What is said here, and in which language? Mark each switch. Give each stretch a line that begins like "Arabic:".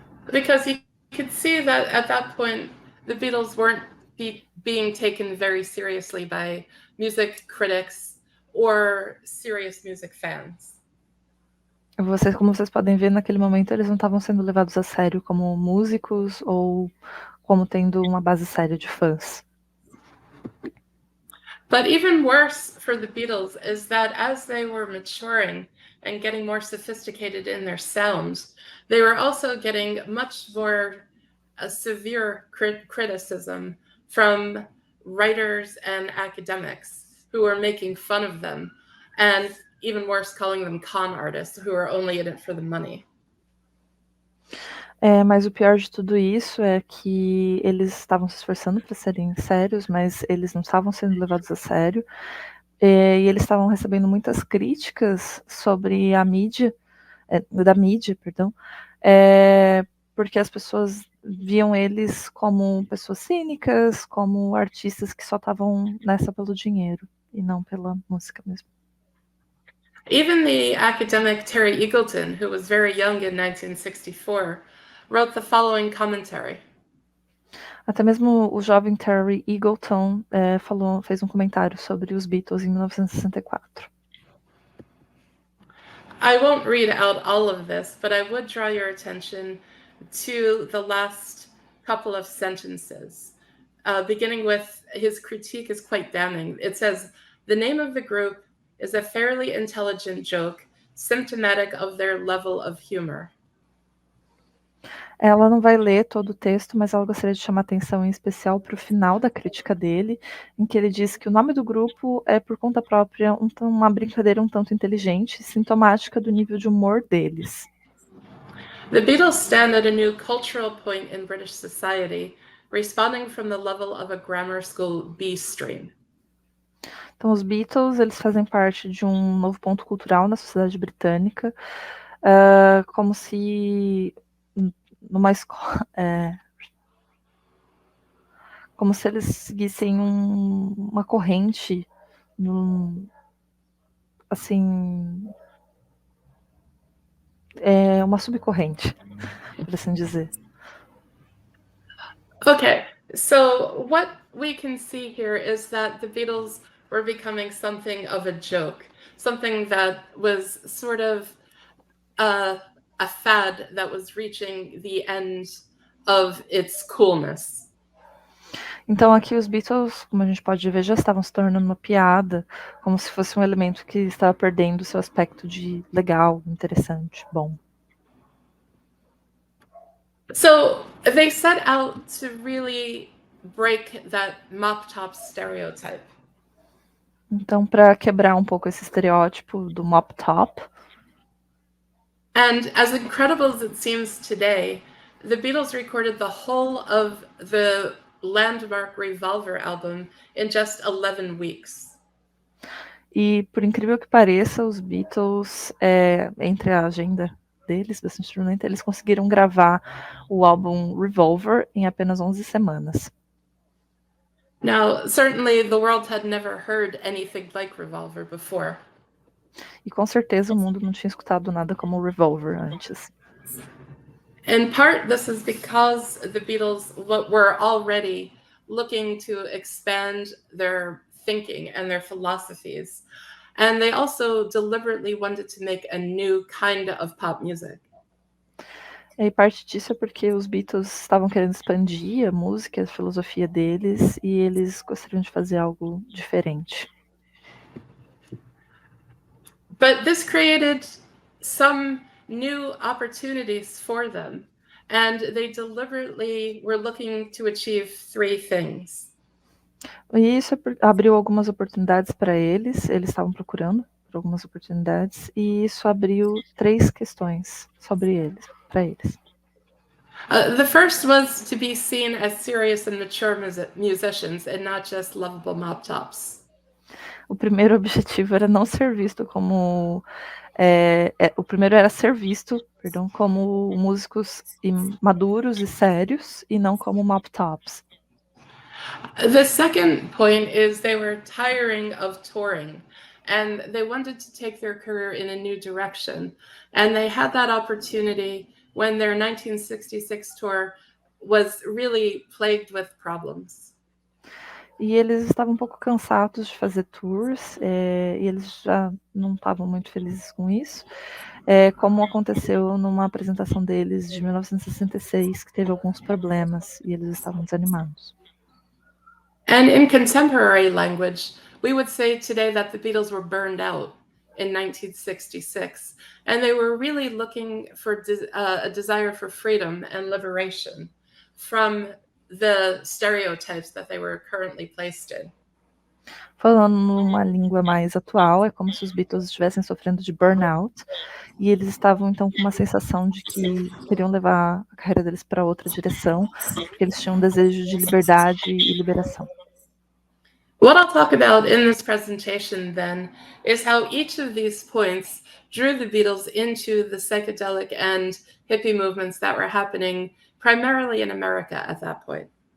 English: Because you could see that at that point, the Beatles weren't being taken very seriously by music critics or serious music fans.
Portuguese: Como vocês podem ver, naquele momento eles não estavam sendo levados a sério como músicos ou como tendo uma base séria de fãs.
English: But even worse for the Beatles is that as they were maturing and getting more sophisticated in their sound, they were also getting much more severe criticism from writers and academics who were making fun of them, and even worse, calling them con artists who are only in it for the money.
Portuguese: Mas o pior de tudo isso é que eles estavam se esforçando para serem sérios, mas eles não estavam sendo levados a sério, e eles estavam recebendo muitas críticas sobre a mídia, perdão, porque as pessoas viam eles como pessoas cínicas, como artistas que só estavam nessa pelo dinheiro e não pela música mesmo.
English: Even the academic Terry Eagleton, who was very young in 1964, wrote the following commentary.
Portuguese: Até mesmo o jovem Terry Eagleton fez um comentário sobre os Beatles em 1964.
English: I won't read out all of this, but I would draw your attention to the last couple of sentences, beginning with his critique is quite damning. It says, "The name of the group is a fairly intelligent joke, symptomatic of their level of humor."
Portuguese: Ela não vai ler todo o texto, mas ela gostaria de chamar atenção em especial para o final da crítica dele, em que ele diz que o nome do grupo é, por conta própria, uma brincadeira um tanto inteligente, sintomática do nível de humor deles.
English: The Beatles stand at a new cultural point in British society, responding from the level of a grammar school B stream.
Portuguese: Então, os Beatles, eles fazem parte de um novo ponto cultural na sociedade britânica, como se numa escola, como se eles seguissem uma corrente, assim, uma subcorrente, por assim dizer.
English: Okay, so what we can see here is that the Beatles were becoming something of a joke, something that was sort of a fad that was reaching the end of its coolness.
Portuguese: Então aqui os Beatles, como a gente pode ver, já estavam se tornando uma piada, como se fosse um elemento que estava perdendo seu aspecto de legal, interessante, bom.
English: So they set out to really break that mop top stereotype.
Portuguese: Então, para quebrar um pouco esse estereótipo do mop top.
English: And as incredible as it seems today, the Beatles recorded the whole of the landmark Revolver album in just 11 weeks.
Portuguese: E por incrível que pareça, os Beatles, entre a agenda deles, bastante turbulenta, eles conseguiram gravar o álbum Revolver em apenas 11 semanas.
English: Now, certainly the world had never heard anything like Revolver before.
Portuguese: E com certeza o mundo não tinha escutado nada como Revolver antes.
English: In part, this is because the Beatles were already looking to expand their thinking and their philosophies. And they also deliberately wanted to make a new kind of pop music.
Portuguese: E parte disso é porque os Beatles estavam querendo expandir a música, a filosofia deles, e eles gostariam de fazer algo diferente.
English: But this created some new opportunities for them, and they deliberately were looking to achieve three things.
Portuguese: E isso abriu algumas oportunidades para eles estavam procurando por algumas oportunidades, e isso abriu 3 questões sobre eles, para eles.
English: The first was to be seen as serious and mature musicians and not just lovable mop tops.
Portuguese: O primeiro objetivo era não ser visto como o primeiro era ser visto, como músicos maduros e sérios e não como mop tops.
English: The second point is they were tiring of touring and they wanted to take their career in a new direction. And they had that opportunity when their 1966 tour was really plagued with problems.
Portuguese: E eles estavam um pouco cansados de fazer tours, e eles já não estavam muito felizes com isso, como aconteceu numa apresentação deles de 1966, que teve alguns problemas, e eles estavam desanimados.
English: And in contemporary language, we would say today that the Beatles were burned out in 1966, and they were really looking for a desire for freedom and liberation from the stereotypes that they were currently placed in.
Portuguese: Falando numa língua mais atual, é como se os Beatles estivessem sofrendo de burnout, e eles estavam então com uma sensação de que queriam levar a carreira deles para outra direção, porque eles tinham um desejo de liberdade e liberação.
English: What I'll talk about in this presentation then is how each of these points drew the Beatles into the psychedelic and hippie movements that were happening primarily in America at that point.